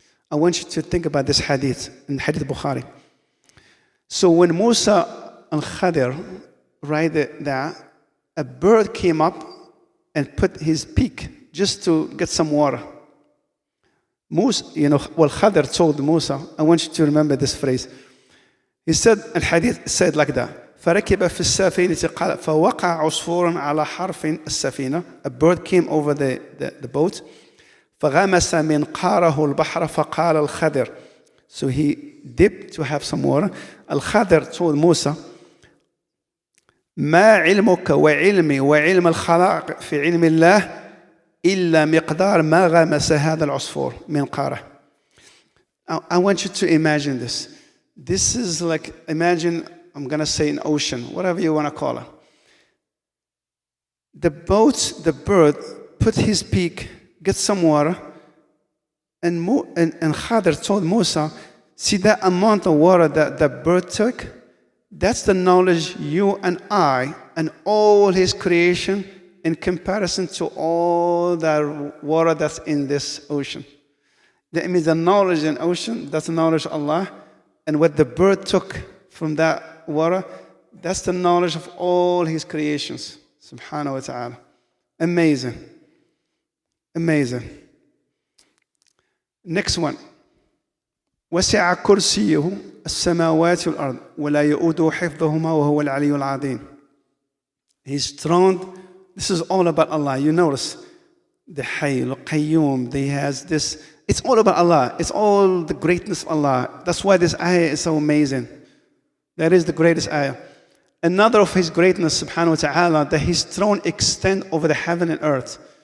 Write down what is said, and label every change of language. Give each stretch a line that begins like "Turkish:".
English: I want you to think about this hadith, in Hadith Bukhari. So when Musa and Khadir right there, a bird came up and put his beak just to get some water. Musa, Khadir told Musa, I want you to remember this phrase. He said, al-hadith said like that.
Arabic: فركب في السفينة قال فوقع عصفور على حرف السفينة.
English: A bird came over the boat.
Arabic: فغمس منقاره البحر فقال الخضر.
English: So he dipped to have some water. Al-Khadir told Musa,
Arabic: ما علمك وعلمي وعلم الخلائق في علم الله إلا مقدار ما غمس هذا العصفور منقاره.
English: I want you to imagine this. This is like, imagine, I'm going to say an ocean, whatever you want to call it. The bird, put his beak, get some water, and Khadir told Musa, see that amount of water that the bird took? That's the knowledge you and I and all his creation in comparison to all the water that's in this ocean. That means the knowledge in ocean, that's the knowledge of Allah. And what the bird took from that water, that's the knowledge of all his creations. Subhanahu wa ta'ala. Amazing. Amazing. Next one.
Arabic: وسع كرسيه السماوات والأرض ولا يؤوده حفظهما وهو العلي العظيم.
English: His throne, this is all about Allah. You notice the Hayy, al-Qayyum, he has this. It's all about Allah. It's all the greatness of Allah. That's why this ayah is so amazing. That is the greatest ayah. Another of his greatness, subhanahu wa ta'ala, that his throne extends over the heaven and earth.